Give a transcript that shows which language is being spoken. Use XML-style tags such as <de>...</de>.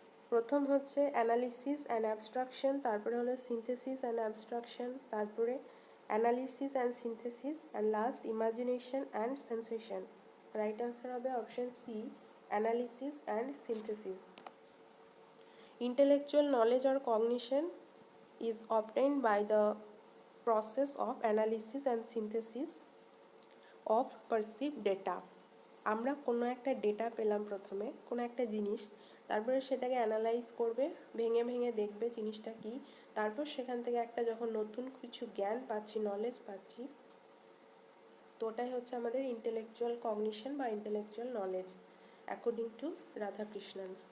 <bn>প্রথম হচ্ছে</bn> <en>analysis and abstraction,</en> <bn>তারপরে হলো</bn> <en>synthesis and abstraction,</en> <bn>তারপরে</bn> <en>Analysis and synthesis, and last imagination and sensation. Right answer</en> <bn>হবে</bn> <en>Option C, analysis and synthesis. Intellectual knowledge or cognition is obtained by the process of analysis and synthesis of perceived data.</en> <bn>আমরা কোনো একটা data পেলাম, প্রথমে কোনো একটা জিনিস, তারপরে সেটাকে অ্যানালাইজ করবে, ভেঙে ভেঙে দেখবে জিনিসটা কি, তারপর সেখান থেকে একটা যখন নতুন কিছু জ্ঞান পাচ্ছি, নলেজ পাচ্ছি, তো ওটাই হচ্ছে আমাদের ইন্টেলেকচুয়াল কগনিশন বা intellectual knowledge</bn> <en>according to</en> <bn>Radhakrishnan.</bn>